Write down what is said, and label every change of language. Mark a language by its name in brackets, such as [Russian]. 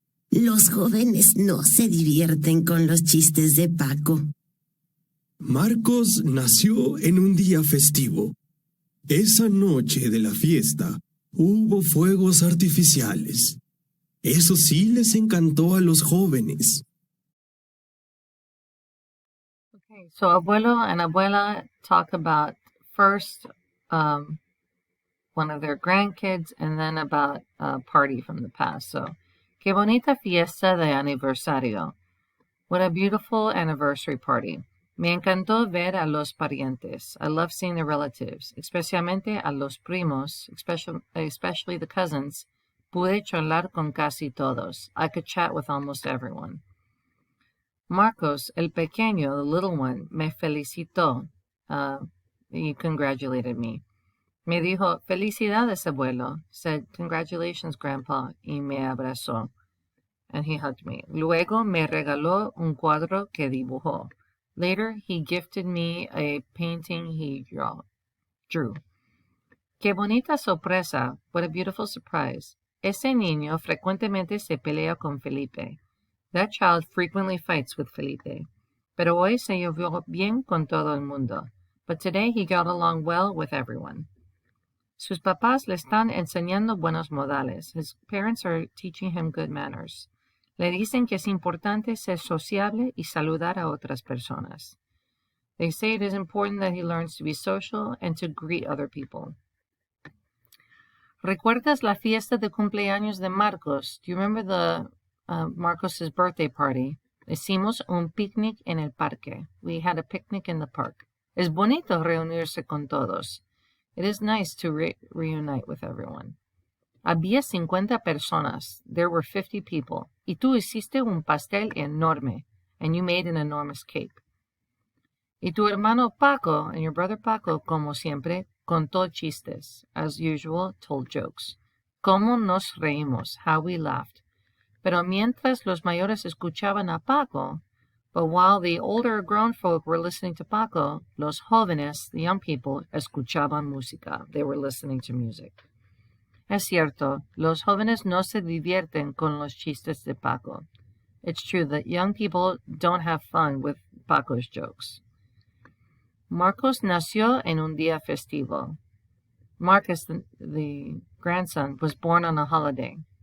[Spanish] Los jóvenes no se divierten con los chistes de Paco. Marcos nació en un día festivo. Esa noche de la fiesta hubo fuegos artificiales. Eso sí les encantó a los jóvenes. [English] Okay, so abuelo and abuela talk about first one of their grandkids and then about a party from the past. [Spanish] So, qué bonita fiesta de aniversario. [English] What a beautiful anniversary party. [Spanish] Me encantó ver a los parientes. [English] I love seeing the relatives, [Spanish] especialmente a los primos, [English] especially the cousins. [Spanish] Pude charlar con casi todos. [English] I could chat with almost everyone. [Spanish] Marcos, el pequeño, [English] the little one, [Spanish] me felicitó. [English] He congratulated me. [Spanish] Me dijo, felicidades, abuelo. [English] Said, congratulations, grandpa. [Spanish] Y me abrazó. [English] And he hugged me. [Spanish] Luego me regaló un cuadro que dibujó. [English] Later, he gifted me a painting he drew. [Spanish] Qué bonita sorpresa. [English] What a beautiful surprise. [Spanish] Ese niño frecuentemente se pelea con Felipe. [English] That child frequently fights with Felipe. [Spanish] Pero hoy se llevó bien con todo el mundo. [English] But today he got along well with everyone. [Spanish] Sus papás le están enseñando buenos modales. [English] His parents are teaching him good manners. [Spanish] Le dicen que es importante ser sociable y saludar a otras personas. [English] They say it is important that he learns to be social and to greet other people. [Spanish] ¿Recuerdas la fiesta de cumpleaños de Marcos? [English] Do you remember the Marcos's birthday party? [Spanish] Hicimos un picnic en el parque. [English] We had a picnic in the park. [Spanish] Es bonito reunirse con todos. [English] It is nice to reunite with everyone. [Spanish] Había 50 personas. [English] There were 50 people. [Spanish] Y tú hiciste un pastel enorme. [English] And you made an enormous cake. [Spanish] Y tu hermano Paco, [English] and your brother Paco, [Spanish] como siempre, contó chistes. [English] As usual, told jokes. [Spanish] Cómo nos reímos. [English] How we laughed. [Spanish] Pero mientras los mayores escuchaban a Paco, [English] but while the older grown folk were listening to Paco, [Spanish] los jóvenes, [English] the young people, [Spanish] escuchaban música. [English] They were listening to music. [Spanish] Es cierto, los jóvenes no se divierten con los chistes de Paco. [English] It's true that young people don't have fun with Paco's jokes. [Spanish] Marcos nació en un día festivo. [English] Marcus, the grandson, was born on a holiday.